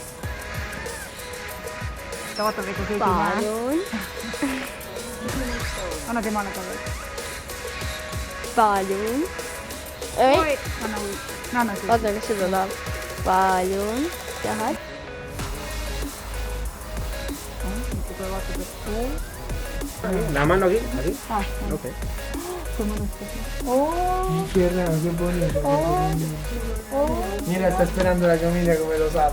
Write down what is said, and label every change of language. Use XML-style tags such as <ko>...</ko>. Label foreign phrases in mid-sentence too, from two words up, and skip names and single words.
<et>Ta vaatab ega keegi näe. Paljon. Anna temale ka veel. Paljon. Ei. Anna siia. Oota, kas seda tahab? Paljon. Tahad?</et> <es>La mano aquí, así. Ok. Qué raro, qué bonito. Mira, está esperando la comida como lo sabe.</es>